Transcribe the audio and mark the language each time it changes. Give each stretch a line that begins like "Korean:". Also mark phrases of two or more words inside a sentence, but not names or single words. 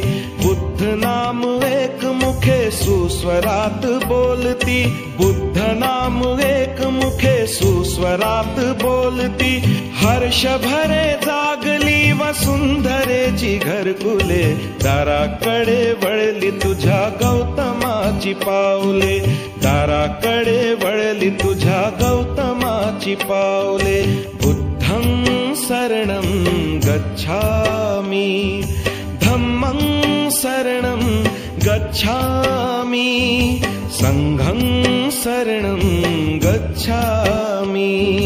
Marathi: बुद्ध नाम एक मुखे सुस्वरात बोलती, बुद्ध नाम एक मुखे सुस्वरात बोलती. हर्ष भरे जागली वसुंधरेची घरकुले, दाराकडे वळली तुझ्या गौतमाची पावले, दाराकडे वळली तुझ्या गौतमाची पावले.
Pali: बुद्धं शरणं गच्छामि, धम्मं शरणं गच्छामि, संघं शरणं गच्छामि.